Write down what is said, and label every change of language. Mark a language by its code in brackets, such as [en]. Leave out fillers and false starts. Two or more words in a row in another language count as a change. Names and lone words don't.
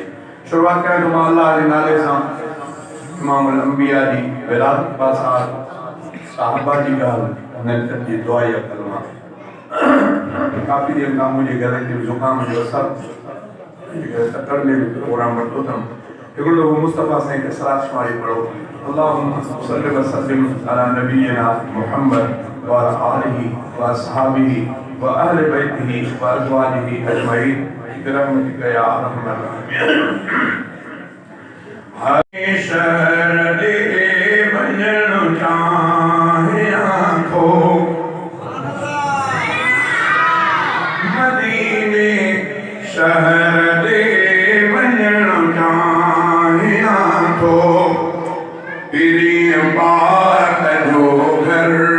[sd] शुरूआत कयां थो मां अल्लाह जे नाले सां। [ar] إمام الأنبياء [sd] जी विलादत बासार साहबा जी ॻाल्हि उन्हनि जी दुआ या कलमा। काफ़ी देर खां मुंहिंजे घर जे ज़ुकाम जो असरु कतर में प्रोग्राम वरितो अथमि। हिकिड़ो दफ़ो मुस्तफ़ा साईं खे सलात शुमारी पढ़ो, [ar] اللهم صل وسلم على نبينا محمد وعلى آله وأصحابه وأهل بيته وأزواجه أجمعين برحمتك يا أرحم الراحمين. [skr] हरे शहर दे वञणु चाहे आंखो मदीने शहर दे वञणु चाहे आंखो [sd] पीरीअ पाक जो घर